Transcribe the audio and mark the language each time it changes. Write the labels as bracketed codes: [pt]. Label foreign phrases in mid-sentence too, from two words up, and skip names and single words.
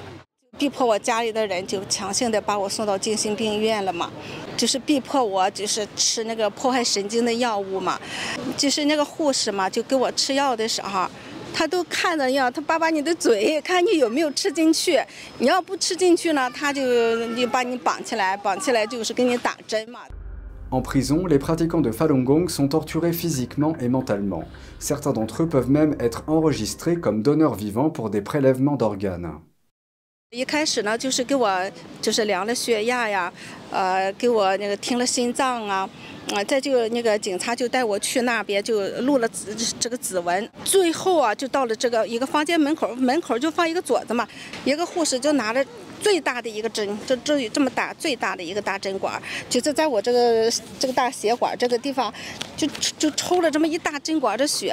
[zh] 逼迫我家里的人就强行的把我送到精神病院了嘛，就是逼迫我就是吃迫害神经的药物嘛，就是护士嘛，就给我吃药的时候，他都看着药，他把你的嘴看你有没有吃进去，你要不吃进去呢，他就把你绑起来就是给你打针嘛。 [fr] En prison, les pratiquants de Falun Gong sont torturés physiquement et mentalement. Certains d'entre eux peuvent même être enregistrés comme donneurs vivants pour des prélèvements d'organes. [zh] 一开始呢，就是给我量了血压呀，给我听了心脏啊，再就警察就带我去那边就录了这个指纹，最后啊就到了一个房间门口就放一个镯子嘛，一个护士就拿着最大的一个针，这么大最大的一个大针管，就是在我这个大血管这个地方，就抽了这么一大针管的血。